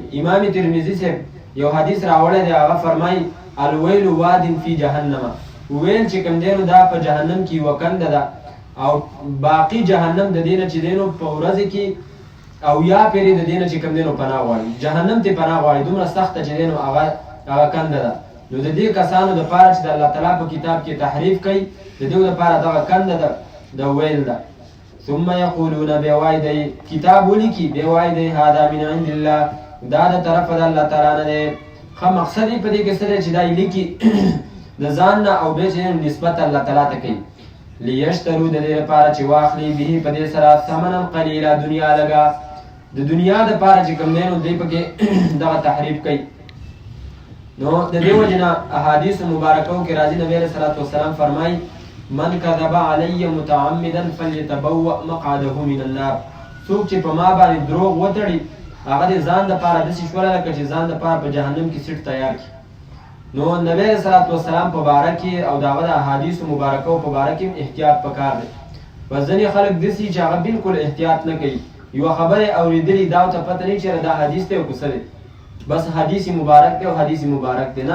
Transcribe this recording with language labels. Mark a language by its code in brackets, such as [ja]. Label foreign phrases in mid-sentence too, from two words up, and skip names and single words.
[ps] امام ترمذي صاحب یو حدیث راوړی دی هغه فرمایي [ar] الویل واد فی جهنم، [ps] ویل چې کوم دی نو دا په جهنم کې یوه کنده ده او باقي جهنم د دې نه چې دی نو په ورځې کې او یا پیرې د دې نه چې کوم دی نو پناه غواړي جهنم ته پناه غواړي دومره سخته چې دی نو هغه کنده ده. نو د دې کسانو دپاره چې د الله تعالی په کتاب کې تحریف کوي د دې دپاره دغه کنده ده د ویل ده. [ar] ثم یقولون [ps] بیا وایي دی کتاب ولیکي بیا وایي دی [ar] هذا من عند الله [ps] دا د طرفه د الله تعالی نه دی. ښه مقصد یې په دې کې څه دی چې دا یې لیکي د ځان نه او بیا چې نسبت الله تعالی ته کوي. لیشترو د دې لپاره چې واخلي به په دې سره [ar] ثمنا قلیلا [ps] دنیا لګا د دنیا دپاره چې کوم دی نو دی پکې دغه تحریف کوي. نو د دې وجې نه احادیثو مبارکو کې راځي نبي [ar] علیه صلات وسلام [ps] فرمایي [ar] من کذب علی متعمدا فلیتبوأ مقعده من النار. [ps] څوک چې په ما باندې دروغ وتړي هغه د ځان دپاره داسې شوله لکه چې ځان دپاره په جهنم کې سیټ تیار کړي. نو نبی [ar] علیه صلات وسلام [ps] په باره کې او د هغه د احادیثو مبارکو په باره کې احتیاط پکار دی. بس ځینې خلک داسې چې هغه بالکل احتیاط نه کوي یوه خبره یې اورېدلي دا ورته پته نه وي چېرې دا حدیث دی او که څه دی بس حدیث مبارک دی او حدیث مبارک دی.